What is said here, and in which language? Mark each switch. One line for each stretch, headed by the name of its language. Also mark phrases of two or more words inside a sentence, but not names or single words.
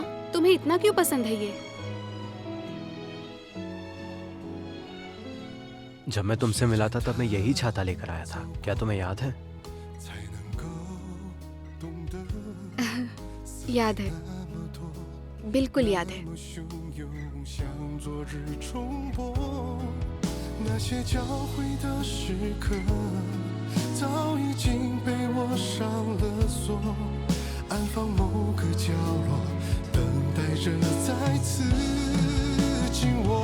Hindi: तुम्हें इतना क्यों पसंद है ये? जब मैं तुमसे मिला था तब मैं यही छाता लेकर आया था। क्या तुम्हें याद है? याद है, बिल्कुल याद है।
Chinese: 那些交汇的时刻，早已经被我上了锁，安放某个角落，等待着再次紧握。